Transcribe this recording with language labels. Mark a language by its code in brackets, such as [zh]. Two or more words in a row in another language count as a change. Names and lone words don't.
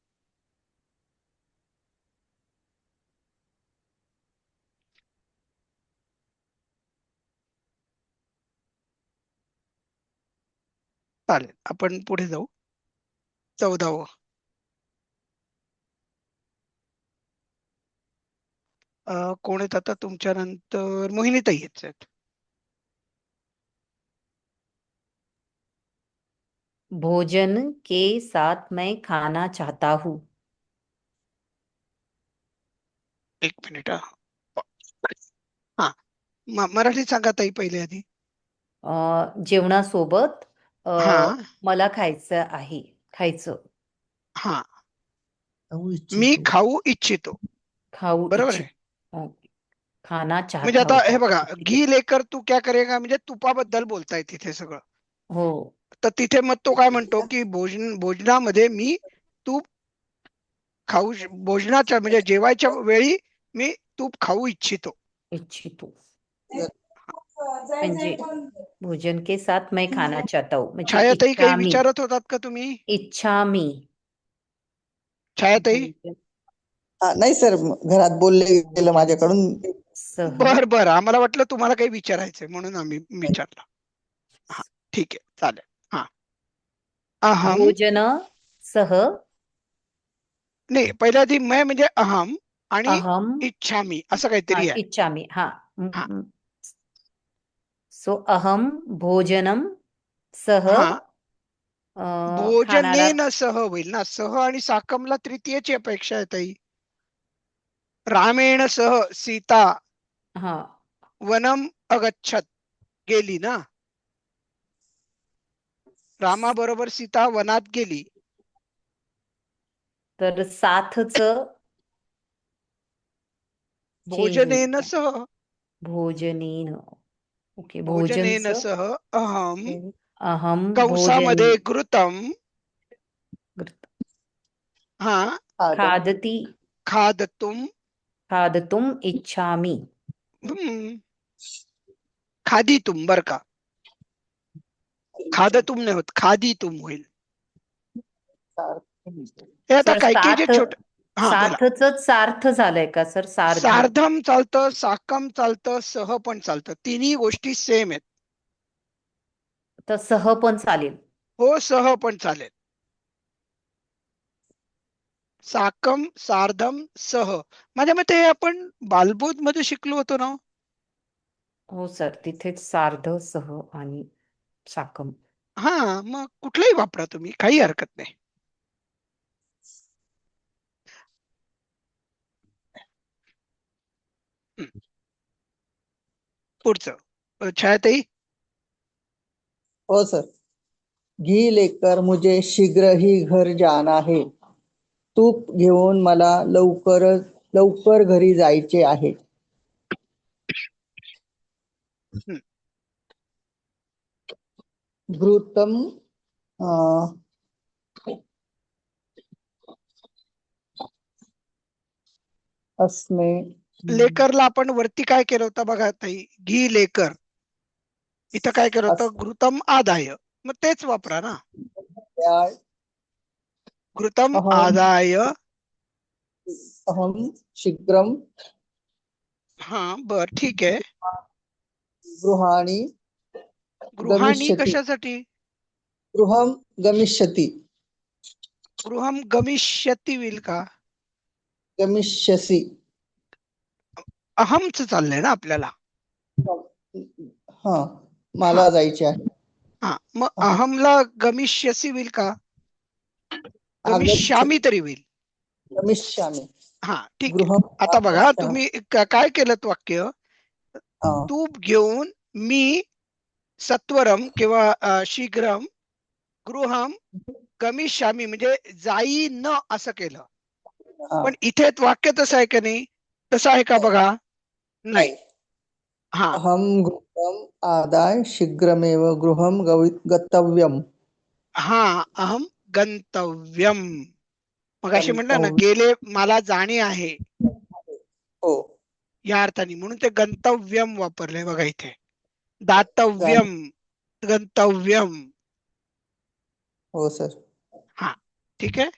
[mr] चालेल, आपण पुढे जाऊ. 14वं. कोण आहेत आता तुमच्या नंतर? मोहिनीताई आहेत. [hi] भोजन के साथ मैं खाना चाहता हूँ. [mr] एक मिनिट हा मराठीत सांगा ताई पहिले आधी. जेवणासोबत हा मला खायचं आहे. खायचं. हा खाऊ मी इच्छितो. खाऊ इच्छितो. खाऊ बरोबर इच्छित. आहे. खाना म्हणजे चाहता आता हे हूँ. बघा, [hi] घी लेकर तू क्या करेगा [mr] म्हणजे तुपाबद्दल बोलताय तिथे सगळं. हो. तर तिथे मग तो काय म्हणतो की भोजनामध्ये मी तूप खाऊ भोजनाच्या म्हणजे जेवायच्या वेळी मी तूप खाऊ इच्छितो. इच्छितो. म्हणजे [hi] भोजन के साथ मैं खाना चाहता हूँ. [mr] म्हणजे छायाताई काही [sa] इच्छामी. [mr] विचारत होतात का तुम्ही? [sa] इच्छामी. [mr] छायाताई? [sa] भोजन [mr] नाही सर, घरात बोलले गेलं माझ्याकडून. [sa] सह [mr] बर आम्हाला वाटलं तुम्हाला काही विचारायचंय म्हणून आम्ही विचारलं. हा ठीक आहे चालेल. हा अहम [sa] भोजन सह [mr] नाही पहिल्या आधी मैं म्हणजे अहम आणि [sa] अहम [mr] इच्छामी असं काहीतरी आहे. [sa] इच्छामी. हा. [mr] हा [sa] सो अहम भोजनम सह [mr] हा खानाला. [sa] भोजनेन सह [mr] होईल ना. सह आणि साकमला तृतीयची अपेक्षा आहे ताई. [sa] रामेण सह सीता [mr] हा. [sa] वनम अगच्छत [mr] गेली ना. रामाबरोबर सीता वनात गेली. तर साथच चेंज होईल [sa] भोजनेन [mr] का? [sa] सह भोजनेन. ओके. भोजनेन [mr] भोजनचं [sa] सह अहम अहम [mr] कंसामध्ये [sa] भोजनी. घृतम हा खादती. खादतुम खादतुम इच्छामी. [mr] हम्म, खादीतुम बर का. खादतुम नाही होत, खादीतुम होईल. हे आता सर काही काही जे साथ छोट हा बोला. साथच सार्थ झालंय का सर? सार्ध. सार्धम चालतं, साकम चालतं, सह पण चालतं. तिन्ही गोष्टी सेम आहेत. तर सह पण चालेल. हो सह पण चालेल. [sa] साकम सार्धम सह [mr] माझ्या मते हे आपण बालबोध मध्ये शिकलो होतो ना. हो सर, तिथेच सार्ध सह आणि साकम. हा मग कुठलंही वापरा तुम्ही, काही हरकत नाही. पुढचं छायाताई. हो सर. [hi] घी लेकर मुझे शीघ्र ही घर जाना है. [mr] तूप घेऊन मला लवकर घरी जायचे आहे. [sa] घृतम अस्मे. [mr] लेकरला आपण वरती काय केलं होतं बघा ताई, [hi] घी लेकर. [mr] इथं काय केलं होतं, [sa] घृतम आदाय. [mr] मग तेच वापरा ना. [sa] घृतम अहम आदाय. अहम शीघ्रम [mr] हा बर ठीक आहे. [sa] गृहाणी गृहाणी गमिष्यति. [mr] कशासाठी? [sa] गृहम गमिष्यति. गृहम गमिष्यती [mr] होईल का? [sa] गमिष्यसि. [mr] अहमच चाललंय ना आपल्याला. हा मला जायचे आहे. हा मग अहमला गमिष्यसी होईल का? गमिष्यामी तरी होईल. [sa] गमिष्यामि. [mr] हा ठीक आहे. [sa] गृहम [mr] आता बघा [sa] आगच्छामि. [mr] तुम्ही काय केलं वाक्य. तूप घेऊन मी सत्वरम किंवा [sa] शीघ्रम गृहम गमिष्यामी [mr] म्हणजे जाईन असं केलं. पण इथे वाक्य तसं आहे का नाही? तसं आहे का बघा? नाही. हा [sa] अहम गृहम आदाय शीघ्रमेव गृहम गतव्यम. हा अहम गंतव्यम. [mr] मग अशी म्हणलं ना, [sa] गंतव्य. [mr] गेले मला जाणे आहे हो. या अर्थाने, म्हणून ते गंतव्यम वापरले बघा इथे. [sa] दातव्यम गंतव्यम. [mr] हो सर. हा ठीक आहे.